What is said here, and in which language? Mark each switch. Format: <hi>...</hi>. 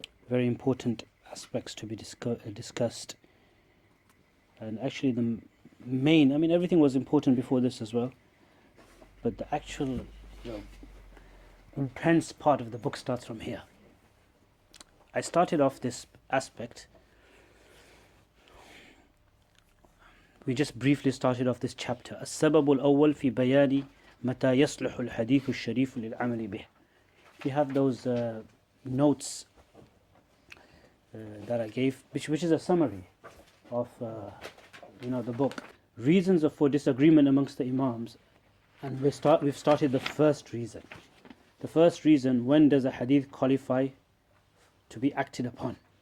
<en>Very important aspects to be discussed. And actually the main, everything was important before this as well, but the actual intense part of the book starts from here. I started off this aspect. We just briefly started off this chapter.</en> <ar>السبب الأول في بيان متى يصلح الحديث الشريف للعمل به.</ar> <en>If you have those notes that I gave, which is a summary of the book, reasons for disagreement amongst the Imams, and we've started the first reason. The first reason: when does a hadith qualify to be acted upon?</en>